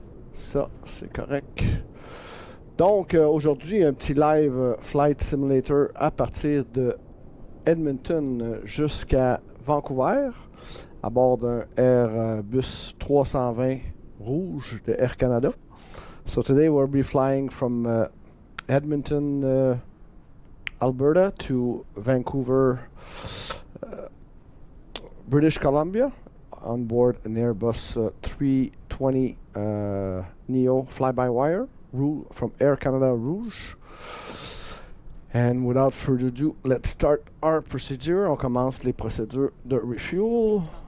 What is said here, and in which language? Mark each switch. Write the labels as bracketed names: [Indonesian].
[French] Ça c'est correct. Donc aujourd'hui un petit live Flight Simulator à partir de Edmonton jusqu'à Vancouver à bord d'un Airbus 320 rouge de Air Canada. [English] So today we'll be flying from Edmonton, Alberta to Vancouver, British Columbia, on board an Airbus 320 Neo fly-by-wire from Air Canada ROUGE. And without further ado, let's start our procedure. [French] On commence les procédures de refuel.